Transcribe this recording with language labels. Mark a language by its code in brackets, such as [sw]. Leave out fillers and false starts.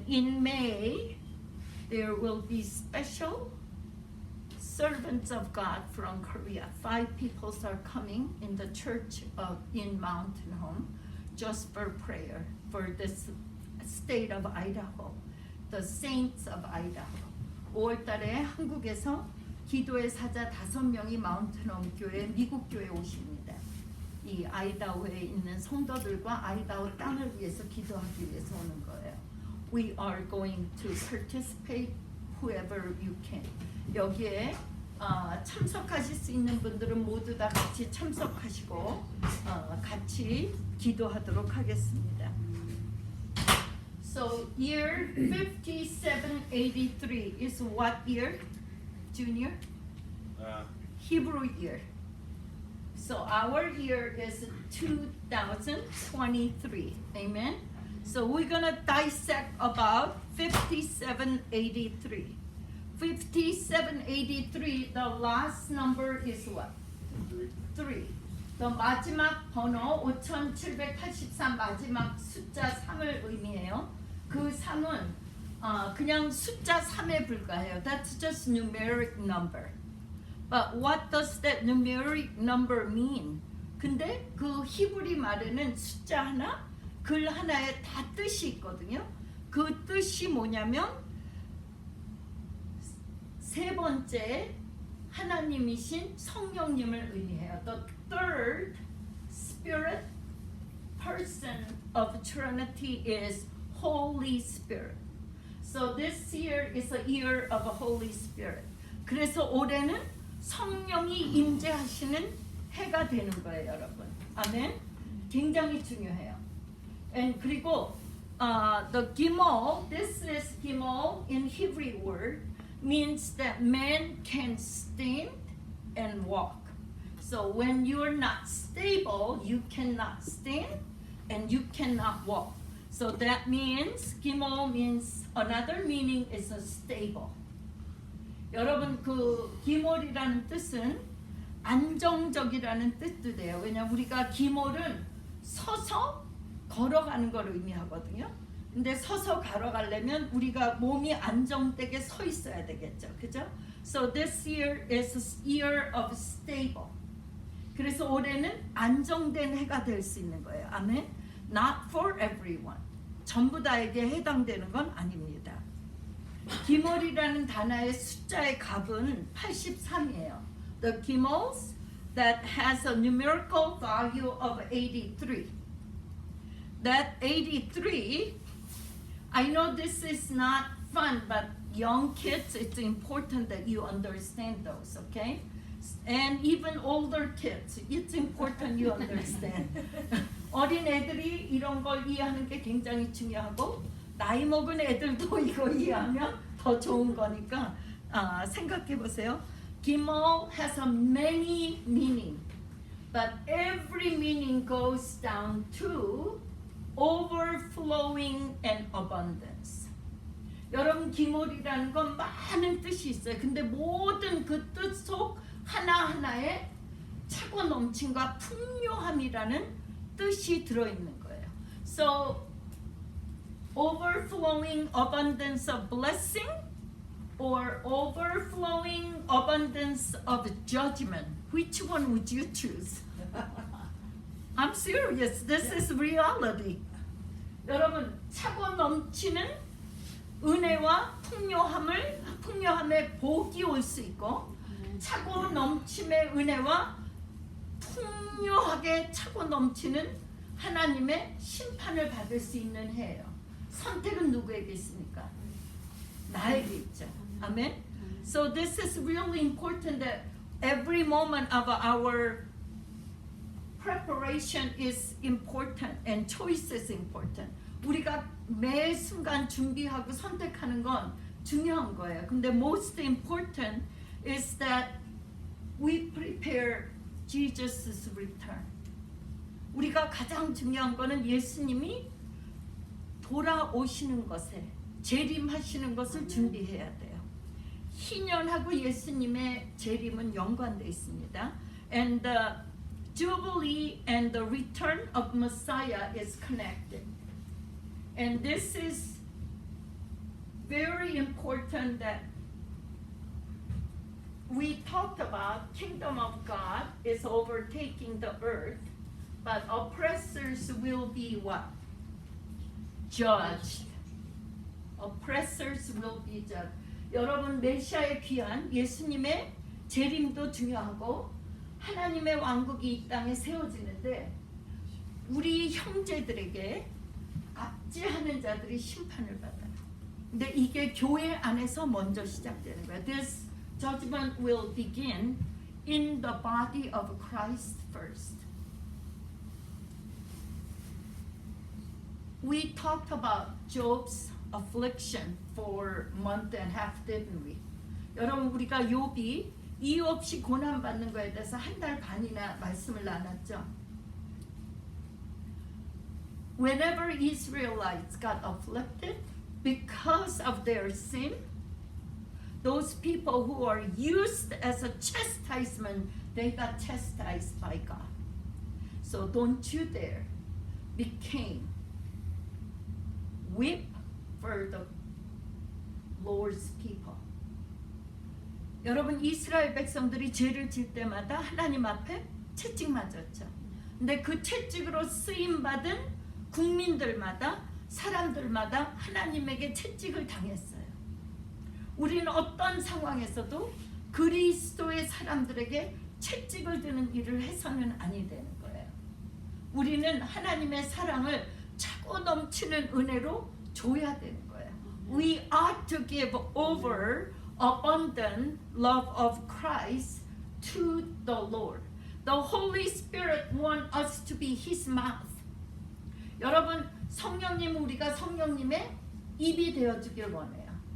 [en] in May, there will be special servants of God from Korea. 5 people are coming in the church in Mountain Home just for prayer for this state of Idaho, the saints of Idaho. [ko] 5월달에 한국에서 기도의 사자 5명이 마운틴홈 교회 미국 교회 오십니다. 이 아이다호에 있는 성도들과 아이다호 땅을 위해서 기도하기 위해서 오는 거예요. [en] We are going to participate whoever you can. [ko] 여기에 참석하실 수 있는 분들은 모두 다 같이 참석하시고 같이 기도하도록 하겠습니다. [en] So year 5783 is what year? Junior? Hebrew year. So our year is 2023. Amen. So we're gonna dissect about 5783. 5783, the last number is what? 3. [ko] The 마지막 번호 5783 마지막 숫자 3을 의미해요. 그 3은 그냥 숫자 3에 불과해요. [en] That's just numeric number. But what does that numeric number mean? [ko] 근데 그 히브리 말에는 숫자 하나, 글 하나에 다 뜻이 있거든요. 그 뜻이 뭐냐면 세 번째 하나님이신 성령님을 의미해요. [en] The third spirit person of Trinity is Holy Spirit. So this year is a year of a Holy Spirit. [ko] 그래서 올해는 성령이 임재하시는 해가 되는 거예요, 여러분. 아멘. 굉장히 중요해요. [en] And [ko] 그리고 [en] the Gimel, this is Gimel in Hebrew word, means that man can stand and walk. So when you're not stable, you cannot stand and you cannot walk. So that means Gimel means another meaning is a stable. [ko] 여러분 그 기몰이라는 뜻은 안정적이라는 뜻도 돼요. 왜냐면 우리가 기몰은 서서 걸어가는 걸 의미하거든요. 근데 서서 걸어가려면 우리가 몸이 안정되게 서 있어야 되겠죠. 그죠? [en] So this year is a year of stable. [ko] 그래서 올해는 안정된 해가 될 수 있는 거예요. [en] 아멘. Not for everyone. [ko] 전부 다에게 해당되는 건 아닙니다. 기몰이라는 단어의 숫자의 값은 83이에요. [en] The gimels that has a numerical value of 83. That 83, I know this is not fun, but young kids, it's important that you understand those, okay? And even older kids, it's important you understand. [ko] 어린 애들이 이런 걸 이해하는 게 굉장히 중요하고 나이 먹은 애들도 이거 이해하면 더 좋은 거니까 생각해 보세요. [en] Gimel has a many meaning, but every meaning goes down to overflowing and abundance. [ko] 여러분 기몰이라는 건 많은 뜻이 있어요. 근데 모든 그 뜻 속 하나하나에 차고 넘침과 풍요함이라는 뜻이 들어있는 거예요. [en] So overflowing abundance of blessing or overflowing abundance of judgment. Which one would you choose? I'm serious. This is reality. [ko] 여러분 차고 넘치는 은혜와 풍요함의 복이 올 수 있고 차고 넘침의 은혜와 풍요하게 차고 넘치는 하나님의 심판을 받을 수 있는 해예요. 선택은 누구에게 있습니까? 나에게 있죠. 아멘. [en] So this is really important that every moment of our preparation is important and choice is important. [ko] 우리가 매 순간 준비하고 선택하는 건 중요한 거예요. 근데 [en] most important is that we prepare Jesus' return. [ko] 우리가 가장 중요한 거는 예수님이 돌아오시는 것에 재림하시는 것을 준비해야 돼요. 희년하고 예수님의 재림은 연관되어 있습니다. [en] And the Jubilee and the return of Messiah is connected. And this is very important that we talked about kingdom of God is overtaking the earth, but oppressors will be what? Judged. Oppressors will be judged. [ko] 여러분 메시아의 귀환, 예수님의 재림도 중요하고 하나님의 왕국이 이 땅에 세워지는데 우리 형제들에게 압제하는 자들이 심판을 받아요. 근데 이게 교회 안에서 먼저 시작되는 거예요. [en] This judgment will begin in the body of Christ first. We talked about Job's affliction for a month and a half, didn't we? [ko] 여러분 우리가 욥이 이유 없이 고난 받는 거에 대해서 한 달 반이나 말씀을 나눴죠. [en] Whenever Israelites got afflicted because of their sin, those people who are used as a chastisement, they got chastised by God. So don't you dare become whip for the Lord's people. [ko] 여러분 이스라엘 백성들이 죄를 질 때마다 하나님 앞에 채찍 맞았죠. 근데 그 채찍으로 쓰임 받은 국민들마다 사람들마다 하나님에게 채찍을 당했어요. 우리는 어떤 상황에서도 그리스도의 사람들에게 채찍을 드는 일을 해서는 아니 되는 거예요. 우리는 하나님의 사랑을 차고 넘치는 은혜로 줘야 되는 거예요. [en] We ought to give over abundant love of Christ to the Lord. The Holy Spirit wants us to be His mouth. [ko] 여러분 성령님 우리가 성령님의 입이 되어주길 원해요.